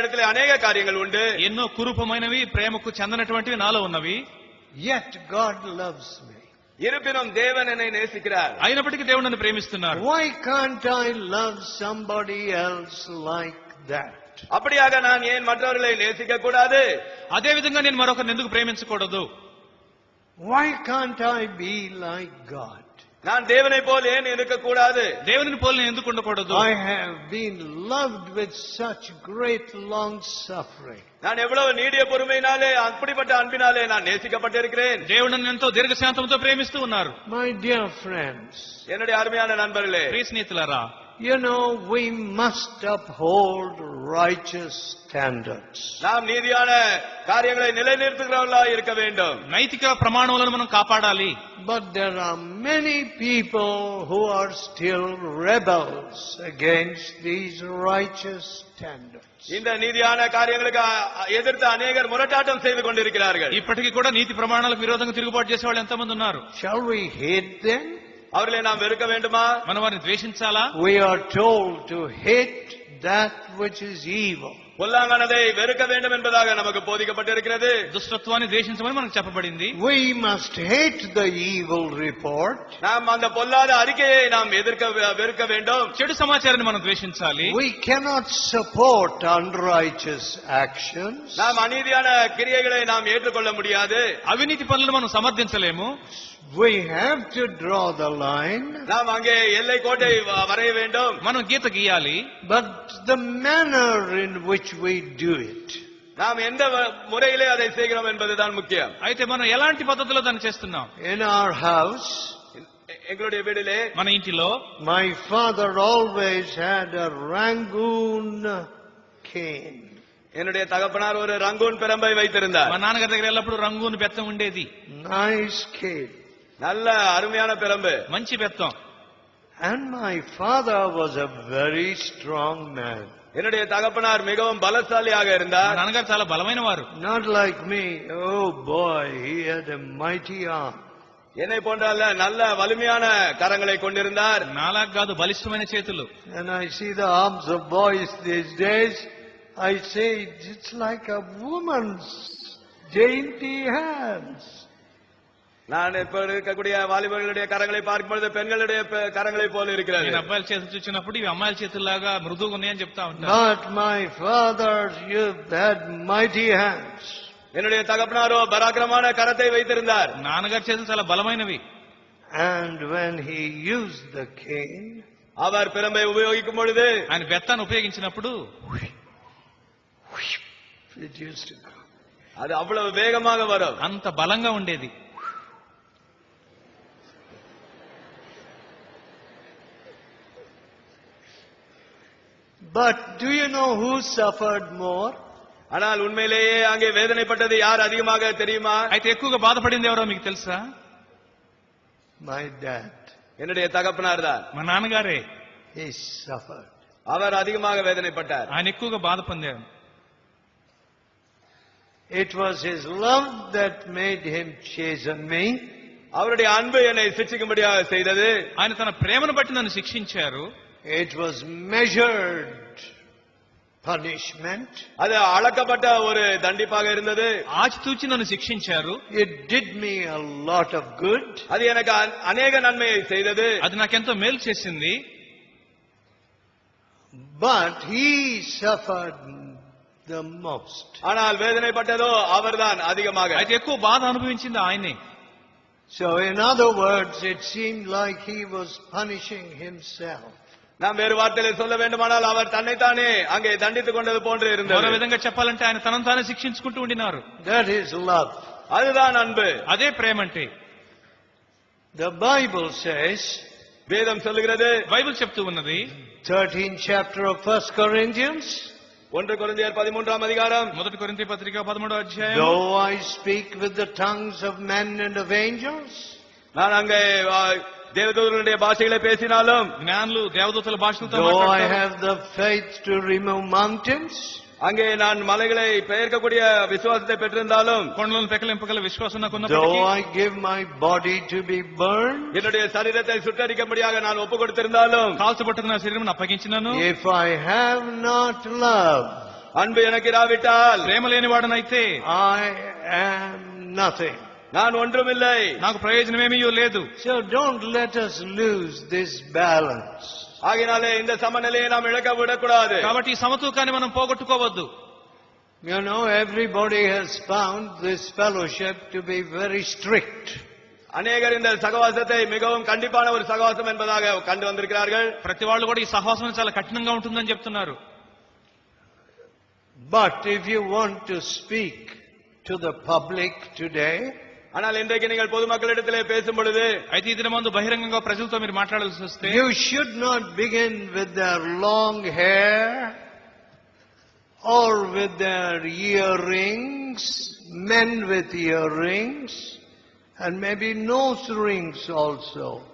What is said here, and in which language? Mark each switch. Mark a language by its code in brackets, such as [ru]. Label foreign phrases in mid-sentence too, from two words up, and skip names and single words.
[ta] என்னிடத்தில் அநேக காரியங்கள் உண்டு, [te] ఎన్నో కురూపమైనవి ప్రేమకు చెందనటువంటివి నాలో ఉన్నవి. [en] Yet God loves me. [ta] இருப்பினும் தேவன் என்னை நேசிக்கிறார். [te] అయినప్పటికీ దేవుడు నన్ను ప్రేమిస్తున్నారు. [en] Why can't I love somebody else like that? [ta] அப்படியாக நான் ஏன் மற்றவர்களை நேசிக்க கூடாது? [te] అదే విధంగా నేను మరొకరిని ఎందుకు ప్రేమించకూడదు? [en] Why can't I be like God? [ta] நான் தேவனை போல் ஏன் இருக்கக்கூடாது? [te] దేవుని పోలి నేను ఎందుకు ఉండకూడదు? [en] I have been loved with such great long suffering. [ta] நான் எவ்வளவு நீடிய பொறுமையினாலே, அப்படிப்பட்ட அன்பினாலே நான் நேசிக்கப்பட்டிருக்கிறேன். [te] దేవుడు నన్ను ఎంతో దీర్ఘశాంతంతో ప్రేమిస్తూ ఉన్నారు. [en] My dear friends, [ta] என்னுடைய அருமையான நண்பர்களே, [te] ప్రియ స్నేహితులారా, [en] you know, we must uphold righteous standards. [ta] நாம் நீதியான காரியங்களை நிலைநிறுத்துகிறவர்களாக இருக்க வேண்டும். [te] నైతిక ప్రమాణాలను మనం కాపాడాలి. [en] But there are many people who are still rebels against these righteous standards. [ta] இந்த நீதியான காரியங்களுக்கு எதிர்த்து அநேகர் முரட்டாட்டம் செய்து கொண்டிருக்கிறார்கள். [te] ఇప్పటికీ కూడా నీతి ప్రమాణాలకు విరోధంగా తిరుగుబాటు చేసే వాళ్ళు ఎంతమంది ఉన్నారు? [en] Shall we hate them? [ta] அவர்களை நாம் வெறுக்க வேண்டுமா? [te] మనం వారిని ద్వేషించాలా? [en] We are told to hate that which is evil. [ta] பொல்லாங்கானதை வெறுக்க வேண்டும் என்பதாக நமக்கு போதிக்கப்பட்டிருக்கிறது. [te] దుష్టత్వాన్ని ద్వేషించమని మనకు చెప్పబడింది. [en] We must hate the evil report. [ta] நாம் அந்த பொல்லாத அறிக்கையை நாம் வெறுக்க வேண்டும். [te] చెడు సమాచారాన్ని మనం ద్వేషించాలి. [en] We cannot support unrighteous actions. [ta] நாம் அநீதியான கிரியைகளை நாம் ஏற்றுக்கொள்ள முடியாது. [te] అవినీతి పనులను మనం సమర్థించలేము. [en] We have to draw the line. [ta] நாம் அங்கே எல்லை கோட்டை வரைய வேண்டும். [te] మనం గీత గీయాలి. [en] But the manner in which we do it. [ta] நாம் எந்த முறையிலே அதை செய்கிறோம் என்பதுதான் முக்கியம். [te] అయితే మనం ఎలాంటి పద్ధతిలో దాన్ని చేస్తున్నాం? [en] In our house, [ta] எங்களுடைய வீட்டிலே, [te] మన ఇంటిలో [en] my father always had a Rangoon cane. [ta] என்னுடைய தகப்பனார் ஒரு ரங்கூன் பிரம்பை வைத்திருந்தார். [te] మా నాన్నగారి దగ్గర ఎల్లప్పుడూ రంగుని బెత్తం ఉండేది. [en] Nice cane. [ta] நல்ல அருமையான பிரம்பு, [te] మంచి బెత్తం. [en] And my father was a very strong man. [ta] என்னுடைய தகப்பனார் மிகவும் பலசாலியாக [te] మా [ta] இருந்தார். [te] నాన్నగారు చాలా బలమైన వారు. [en] Not like me. Oh boy, he had a mighty arm. [ta] என்னை போன்ற நல்ல வலிமையான கரங்களை கொண்டிருந்தார். [te] నాలాగా కాదు, బలిష్టమైన చేతులు. [en] And I see the arms of boys these days. I say it's like a woman's dainty hands. [ta] நான் இப்ப இருக்கக்கூடிய வாலிபர்களுடைய கரங்களை பார்க்கும்போது பெண்களுடைய கரங்களை போல இருக்கிறது. [te] నేను అబ్బాయిల చేతులు చూసినప్పుడు ఇవి అమ్మాయిల చేతుల్లాగా మృదువుగా ఉన్నాయని చెప్తా ఉంటాను. [en] But my father had mighty hands. [ta] என்னுடைய தகப்பனாரோ பராக்கிரமான கரத்தை வைத்திருந்தார். [te] నాన్నగారి చేతులు చాలా బలమైనవి. [en] And when he used the cane, [ta] அவர் பிரம்பை உபயோகிக்கும் பொழுது, [te] ఆయన బెత్తాన్ని ఉపయోగించినప్పుడు [en] it used to go. [ta] அது அவ்வளவு வேகமாக வரும். [te] అంత బలంగా ఉండేది. [en] But do you know who suffered more? [ta] ஆனால் உண்மையிலேயே அங்கே வேதனைப்பட்டது யார் அதிகமாக தெரியுமா? [te] అయితే ఎక్కువగా బాధపడింది ఎవరో మీకు తెలుసా? [en] My dad. [ta] என்னுடைய தகப்பனார் தான். [te] మా నాన్నగారే. [en] He suffered. [ta] அவர் அதிகமாக வேதனைப்பட்டார். [te] ఆయన ఎక్కువగా బాధ పొందారు. [en] It was his love that made him chasten me. [ta] அவருடைய அன்பு என்னை சிட்சிக்கும்படியாக செய்தது. [te] ఆయన తన ప్రేమను బట్టి నన్ను శిక్షించారు. [en] It was measured punishment. [ta] அது அளக்கப்பட்ட ஒரு தண்டிப்பாக இருந்தது. [te] ఆచితూచి నన్ను శిక్షించారు. [en] It did me a lot of good. [ta] அது எனக்கு அநேக நன்மையை செய்தது. [te] అది నాకెంతో మేలు చేసింది. [en] But he suffered the most. [ta] ஆனால் வேதனைப்பட்டதோ அவர்தான் அதிகமாக. [te] అయితే ఎక్కువ బాధ అనుభవించింది ఆయనే. [en] So in other words, it seemed like he was punishing himself. [ta] நாம் வேறு வார்த்தையில் சொல்ல வேண்டுமானால் அவர் தன்னைத்தானே அங்கே தண்டித்துக் கொண்டது போன்று [te] మరో [ta] இருந்தது. [te] విధంగా చెప్పాలంటే ఆయన తనను తానే శిక్షించుకుంటూ ఉండినారు. [en] That is love. [ta] அதுதான் அன்பு. [te] అదే ప్రేమ అంటే. [en] The Bible says, [ta] வேதம் சொல்லுகிறது, [te] బైబిల్ చెప్తూ ఉన్నది [en] 13th chapter of 1 Corinthians, [ta] 1 கொரிந்தியர் 13ஆம் அதிகாரம், [te] మొదటి కొరింథీ పత్రిక 13వ అధ్యాయం. [en] though I speak with the tongues of men and of angels, [ta] நான் அங்கே தேவதூதர்களுடைய பாஷைகளை பேசினாலும், [te] జ్ఞానులు దేవదూతల భాషలతో [en] though I [te] మాట్లాడతారు. [en] have the faith to remove mountains, [ta] அங்கே நான் மலைகளை பெயர்க்கக்கூடிய விசுவாசத்தை பெற்றிருந்தாலும், [te] కొండలను పెకలింపగల విశ్వాసం నాకు [en] though [te] ఉన్నప్పటికీ, [en] I give my body to be burned, [ta] என்னுடைய சரீரத்தை சுட்டரிக்கும்படியாக நான் ஒப்புக் கொடுத்திருந்தாலும், [te] కాల్చబట్టుకు నా శరీరం అప్పగించినను, [en] if I have not love, [ta] அன்பு எனக்கு இராவிட்டால் [te] ప్రేమ లేని వాడనైతే [en] I am nothing. [ta] நான் ஒன்றுமில்லை. [te] నాకు ప్రయోజనమేమీ లేదు. [en] So don't let us lose this balance. [ta] ஆகினாலே இந்த சமநிலையை நாம் இழக்க விடக்கூடாது. [te] కాబట్టి ఈ సమతూకాన్ని మనం పోగొట్టుకోవద్దు. [en] You know, everybody has found this fellowship to be very strict. [ta] அநேகர் இந்த சகவாசத்தை மிகவும் கண்டிப்பான ஒரு சகவாசம் என்பதாக கண்டு வந்திருக்கிறார்கள். [te] ప్రతి వాళ్ళు కూడా ఈ సహవాసం చాలా కఠినంగా ఉంటుందని చెప్తున్నారు. [en] But if you want to speak to the public today, [ta] ஆனால் இன்றைக்கு நீங்கள் பொதுமக்களிடத்திலே பேசும் பொழுது [te] అయితే ఈ దినమందు బహిరంగంగా ప్రజలతో మీరు మాట్లాడాల్సి వస్తే [en] you should not begin with their long hair or with their earrings, men with earrings, and maybe nose rings also.